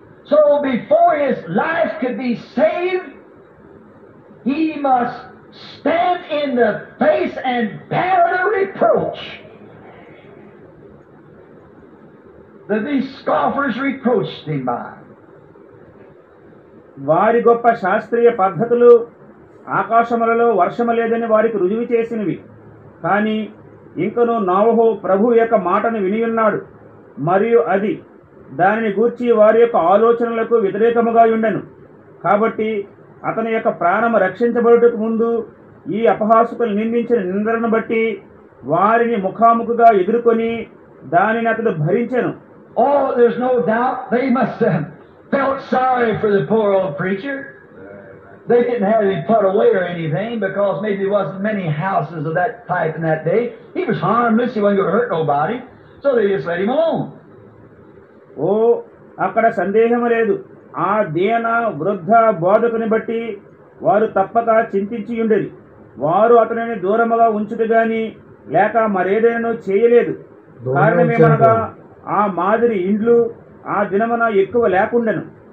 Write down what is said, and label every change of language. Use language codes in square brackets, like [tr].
[en] So before his life could be saved, he must stand in the face and bear the reproach that these scoffers reproached him by. [te] వారి గొప్ప శాస్త్రీయ పద్ధతులు ఆకాశములలో వర్షము లేదని వారికి రుజువు చేసినవి. కానీ ఇంకను నోవహు ప్రభు యొక్క మాటను వినియున్నాడు, మరియు అది దానిని గూర్చి వారి యొక్క ఆలోచనలకు వ్యతిరేకముగా ఉండెను. కాబట్టి అతని యొక్క ప్రాణము రక్షించబడుటకు ముందు ఈ అపహాసకులు నిందించిన నిందలను బట్టి వారిని ముఖాముఖిగా ఎదుర్కొని దానిని అతడు భరించెను. [en] Oh, there's no doubt they must have felt sorry for the poor old preacher. They didn't have him put away or anything because maybe there wasn't many houses of that type in that day. He was harmless, he wasn't going to hurt nobody, so they just let him alone. [te] ఓ అక్కడ సందేహం లేదు. ఆ దీన వృద్ధ బోధకుని బట్టి వారు తప్పక చింతించి ఉండేది. వారు అతనిని దూరముగా ఉంచుట గాని లేక మరేదైనా చేయలేదు. కారణమేమనగా ఆ మాదిరి ఇండ్లు ఆ దినమున ఎక్కువ లేకుండెను.